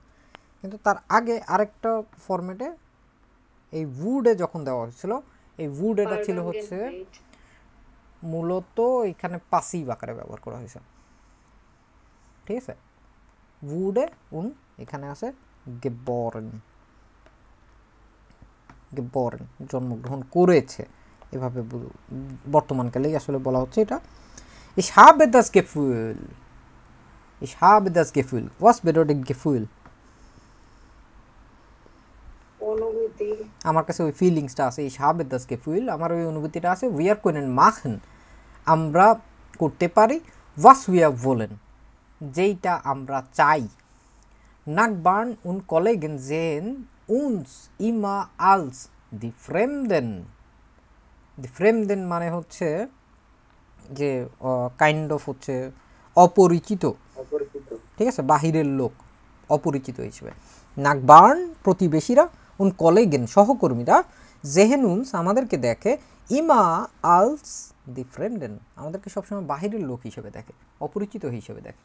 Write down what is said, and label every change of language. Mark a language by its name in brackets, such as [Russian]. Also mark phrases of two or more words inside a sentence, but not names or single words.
[Bangla] কিন্তু তার আগে আরেকটা ফরম্যাটে এই উডে যখন দেওয়া হয়েছিল, এই উড এটা ছিল হচ্ছে মূলত এখানে পাসিভ আকারে ব্যবহার করা হয়েছে। ঠিক আছে, উডে উন এখানে আছে গেবরেন, গেবরেন জন্মগ্রহণ করেছে, এভাবে বর্তমানকালেই আসলে বলা হচ্ছে এটা। [German] Ich habe das Gefühl, ich habe das Gefühl, was bedeutet Gefühl? [Bangla] অনুভূতি। আমার কাছে ওই ফিলিংসটা আছে, [German] ich habe das Gefühl, [Bangla] আমার ওই অনুভূতিটা আছে। [German] wir können machen, [Bangla] আমরা করতে পারি, [German] was wir wollen, [Bangla] যেইটা আমরা চাই। [German] Nachbarn und Kollegen sehen uns immer als die Fremden, die Fremden [Bangla] মানে হচ্ছে যে [English] kind of [Bangla] হচ্ছে অপরিচিত, ঠিক আছে, বাহিরের লোক, অপরিচিত হিসেবে। নাকবার্ন প্রতিবেশীরা, [German] und Kollegen [Bangla] সহকর্মীরা, [German] sehen uns [Bangla] আমাদেরকে দেখে, [German] immer als die Fremden [Bangla] আমাদেরকে সবসময় বাহিরের লোক হিসেবে দেখে, অপরিচিত হিসেবে দেখে।